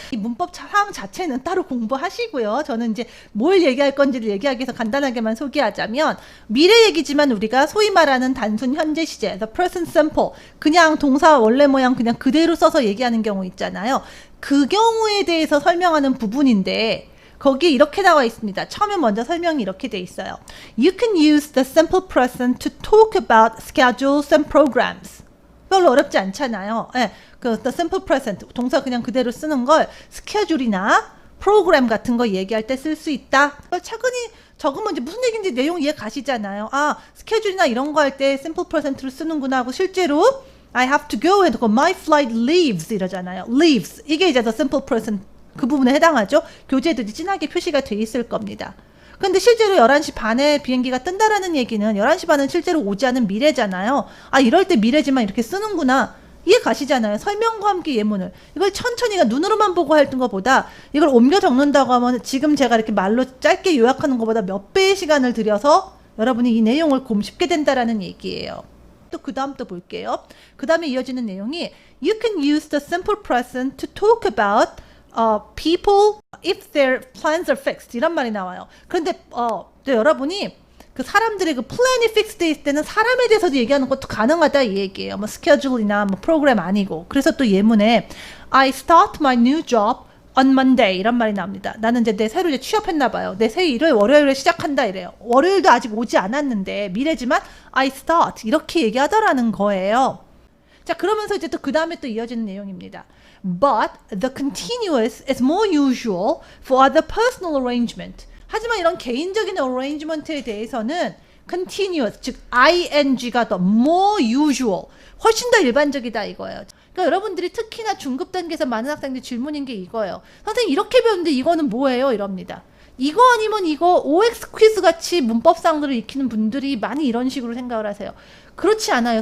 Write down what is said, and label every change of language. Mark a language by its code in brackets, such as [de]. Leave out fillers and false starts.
[ko] 이 문법 사항 자체는 따로 공부하시고요. 저는 이제 뭘 얘기할 건지를 얘기하기 위해서 간단하게만 소개하자면 미래 얘기지만 우리가 소위 말하는 단순 현재 시제, [en] the present simple, [ko] 그냥 동사 원래 모양 그냥 그대로 써서 얘기하는 경우 있잖아요. 그 경우에 대해서 설명하는 부분인데 거기에 이렇게 나와 있습니다. 처음에 먼저 설명이 이렇게 돼 있어요. [en] You can use the simple present to talk about schedules and programs. [ko] 별로 어렵지 않잖아요. 네, 그 [en] the simple present [ko] 동사 그냥 그대로 쓰는 걸 스케줄이나 프로그램 같은 거 얘기할 때 쓸 수 있다. 차근히 적으면 이제 무슨 얘기인지 내용 이해 가시잖아요. 아, 스케줄이나 이런 거 할 때 simple present를 쓰는구나 하고 실제로 [en] I have to go [ko] 해도 [en] my flight leaves [ko] 이러잖아요. leaves 이게 이제 [en] the simple present [ko] 그 부분에 해당하죠. 교재에도 진하게 표시가 돼 있을 겁니다. 근데 실제로 11시 반에 비행기가 뜬다라는 얘기는 11시 반은 실제로 오지 않은 미래잖아요. 아, 이럴 때 미래지만 이렇게 쓰는구나. 이해 가시잖아요. 설명과 함께 예문을. 이걸 천천히 눈으로만 보고 하는 것보다 이걸 옮겨 적는다고 하면 지금 제가 이렇게 말로 짧게 요약하는 것보다 몇 배의 시간을 들여서 여러분이 이 내용을 곰씹게 된다라는 얘기예요. 또 그 다음 또 볼게요. 그 다음에 이어지는 내용이 [en] You can use the simple present to talk about people if their plans are fixed [ko] 이런 말이 나와요. 그런데 여러분이 그 사람들의 그 플랜이 픽스돼 있을 때는 사람에 대해서도 얘기하는 것도 가능하다 이 얘기예요. 뭐 스케줄이나 뭐 프로그램 아니고. 그래서 또 예문에 [en] I start my new job on Monday [ko] 이런 말이 나옵니다. 나는 이제 새로 이제 취업했나 봐요. 내 새 일을 월요일에 시작한다 이래요. 월요일도 아직 오지 않았는데 미래지만 [en] I start [ko] 이렇게 얘기하더라는 거예요. 자, 그러면서 이제 또 그 다음에 또 이어지는 내용입니다. [en] But the continuous is more usual for other personal arrangement. [ko] 하지만 이런 개인적인 arrangement에 대해서는 continuous, 즉 ing가 더 [en] more usual, [ko] 훨씬 더 일반적이다 이거예요. 그러니까 여러분들이 특히나 중급 단계에서 많은 학생들이 질문인 게 이거예요. 선생님 이렇게 배웠는데 이거는 뭐예요? 이럽니다. 이거 아니면 이거 OX 퀴즈 같이 문법상들을 익히는 분들이 많이 이런 식으로 생각을 하세요. 그렇지 않아요.